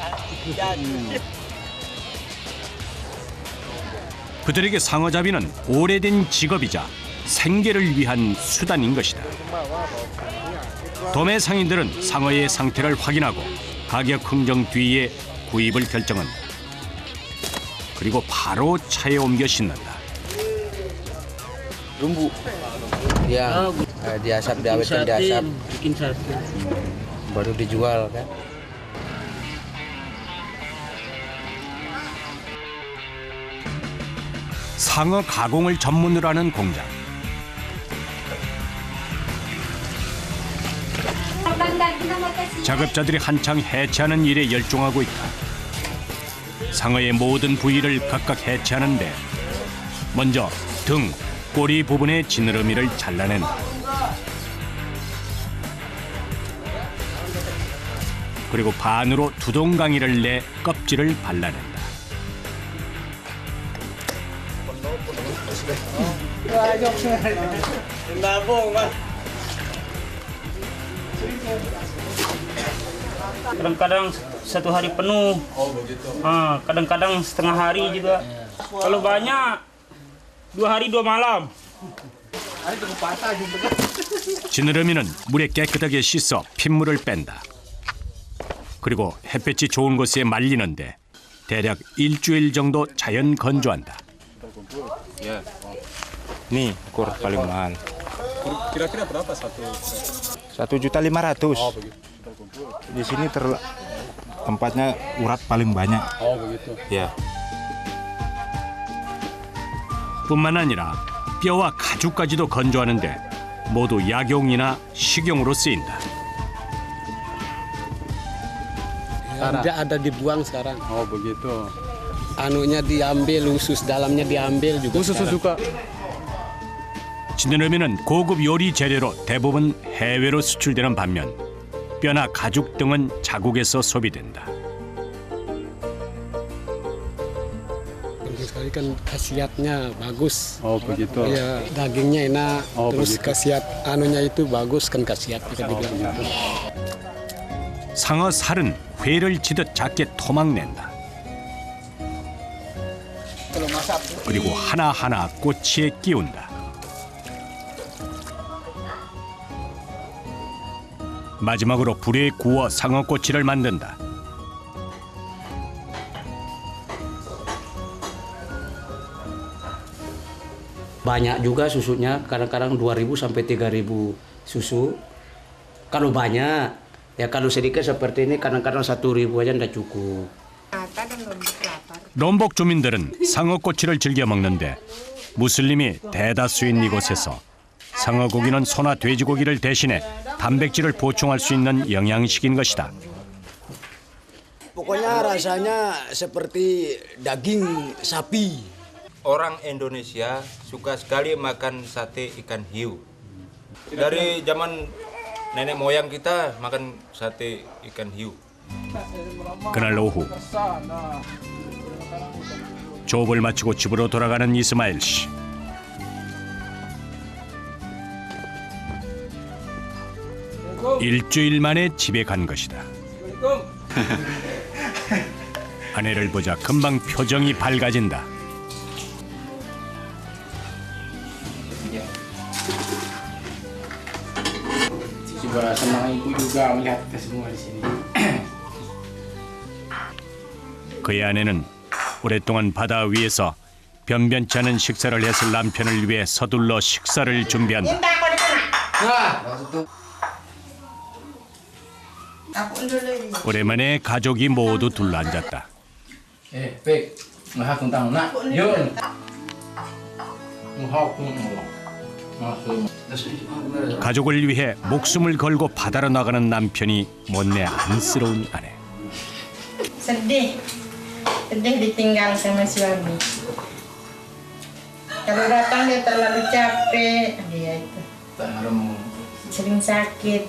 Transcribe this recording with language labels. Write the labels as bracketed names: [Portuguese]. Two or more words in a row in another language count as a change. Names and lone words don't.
[Korean] 그들에게 상어잡이는 오래된 직업이자 생계를 위한 수단인 것이다. 도매 상인들은 상어의 상태를 확인하고 가격 흥정 뒤에 구입을 결정한다. 그리고 바로 차에 옮겨 싣는다. [Indonesian] Lumbu. Ya, diasap, diawetkan diasap. Bikin sate. Baru dijual kan. [Korean] 상어 가공을 전문으로 하는 공장. 작업자들이 한창 해체하는 일에 열중하고 있다. 상어의 모든 부위를 각각 해체하는데 먼저 등, 꼬리 부분의 지느러미를 잘라낸다. 그리고 반으로 두동강이를 내 껍질을 발라낸다. [Indonesian] Kadang-kadang 1 hari penuh. Kadang-kadang setengah hari juga. Kalau banyak 2 hari 2 malam. [Korean] 지느러미는 물에 깨끗하게 씻어 핏물을 뺀다. 그리고 햇볕이 좋은 곳에 말리는데 대략 일주일 정도 자연 건조한다. [Indonesian] Nih kur paling mahal. Kira-kira berapa satu? 1.500.000. Oh begitu. Di sini tempatnya urat paling banyak. Oh begitu. Ya. [Korean] 뿐만 아니라 뼈와 가죽까지도 건조하는데 모두 약용이나 식용으로 쓰인다. [Indonesian] Tidak ada dibuang sekarang. Oh begitu. Anunya diambil, usus dalamnya diambil juga. Khusus suka. [Korean] 지느러미는 고급 요리 재료로 대부분 해외로 수출되는 반면 뼈나 가죽 등은 자국에서 소비된다. [Indonesian] Bagus sekali kan khasiatnya bagus. Oh begitu. Ya dagingnya enak. Oh, terus begitu. khasiat anunya itu bagus kan khasiatnya kan dibilang gitu. [Korean] 상어 살은 회를 치듯 작게 토막낸다. 그리고 하나하나 꼬치에 끼운다. 마지막으로 불에 구워 상어 꼬치를 만든다. [Indonesian] Banyak juga susunya, kadang-kadang 2.000 sampai 3.000 susu. Kalau banyak, ya kalau sedikit seperti ini kadang-kadang 1.000 aja tidak cukup. [Korean] 롬복 주민들은 상어 꼬치를 즐겨 먹는데 무슬림이 대다수인 이곳에서 상어 고기는 소나 돼지고기를 대신해 단백질을 보충할 수 있는 영양식인 것이다. [Indonesian] Pokoknya rasanya seperti daging sapi. Orang Indonesia suka sekali makan sate ikan hiu. Dari zaman nenek moyang kita makan sate ikan hiu. [Korean] 그날 오후 조업을 마치고 집으로 돌아가는 이스마일 씨. 일주일 만에 집에 간 것이다. 아내를 보자 금방 표정이 밝아진다. [Indonesian] Juga senang ibu juga melihat kita semua di sini. [Korean] 그의 아내는 오랫동안 바다 위에서 변변치 않은 식사를 했을 남편을 위해 서둘러 식사를 준비한다. 오랜만에 가족이 모두 둘러앉았다. Pek, ngahak tentang nak, yun. Ngahak 가족을 위해 목숨을 걸고 바다로 나가는 남편이 못내 안쓰러운 아내. [Indonesian] Sedih ditinggal sama suami. Kalau datang dia terlalu capek, dia itu sering sakit.